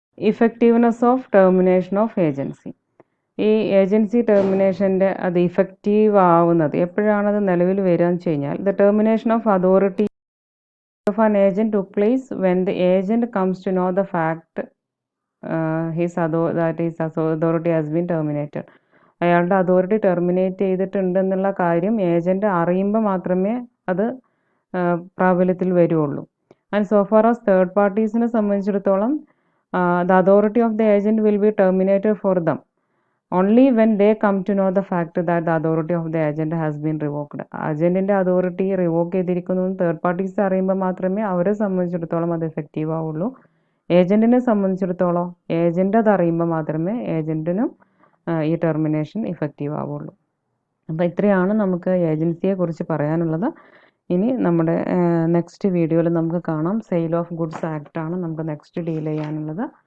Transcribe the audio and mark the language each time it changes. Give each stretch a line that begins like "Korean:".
English: Effectiveness of termination of agency.
Malayalam: ഈ agency ടെർമിനേഷൻ്റെ അത് effective ആവുന്നത് എപ്പോഴാണത് നിലവിൽ വരിക എന്ന് വെച്ച് കഴിഞ്ഞാൽ,
English: The termination of authority of an agent took place when the agent comes to know the fact authority has been terminated.
Malayalam: അയാളുടെ authority terminate ചെയ്തിട്ടുണ്ടെന്നുള്ള കാര്യം ഏജൻറ്റ് അറിയുമ്പോൾ മാത്രമേ അത് പ്രാബല്യത്തിൽ വരുള്ളൂ.
English: and so far as
Malayalam: third പാർട്ടീസിനെ സംബന്ധിച്ചിടത്തോളം
English: the authority of the agent will be terminated for them only when they come to know the fact that the authority of the agent has been revoked.
Malayalam: ഏജൻറ്റിൻ്റെ authority revoke ചെയ്തിരിക്കുന്നു third parties അറിയുമ്പോൾ മാത്രമേ അവരെ സംബന്ധിച്ചിടത്തോളം അത് effective ആവുള്ളൂ. ഏജൻറ്റിനെ സംബന്ധിച്ചിടത്തോളം agent അത് അറിയുമ്പോൾ മാത്രമേ ഏജൻറ്റിനും ഈ ടെർമിനേഷൻ ഇഫക്റ്റീവ് ആവുള്ളൂ. അപ്പോൾ ഇത്രയാണ് നമുക്ക് ഏജൻസിയെ കുറിച്ച് പറയാനുള്ളത്. ഇനി നമ്മുടെ നെക്സ്റ്റ് വീഡിയോയിൽ നമുക്ക് കാണാം. സെയിൽ ഓഫ് ഗുഡ്സ് ആക്ട് ആണ് നമുക്ക് നെക്സ്റ്റ് ഡീൽ ചെയ്യാനുള്ളത്.